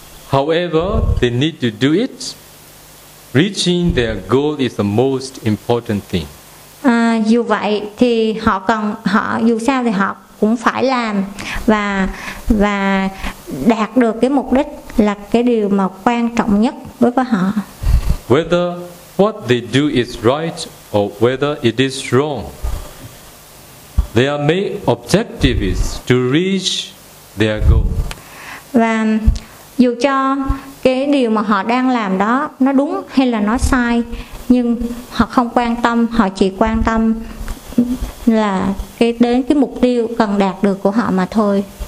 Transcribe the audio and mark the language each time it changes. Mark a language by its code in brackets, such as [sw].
[en] However, they need to do it. Reaching their goal is the most important thing. [vi] Dù vậy thì họ cần, họ dù sao thì họ cũng phải làm, và đạt được cái mục đích là cái điều mà quan trọng nhất đối với họ. [en] Whether what they do is right or whether it is wrong, their main objective is to reach their goal. [vi] Và dù cho cái điều mà họ đang làm đó nó đúng hay là nó sai, nhưng họ không quan tâm, họ chỉ quan tâm là cái đến cái mục tiêu cần đạt được của họ mà thôi.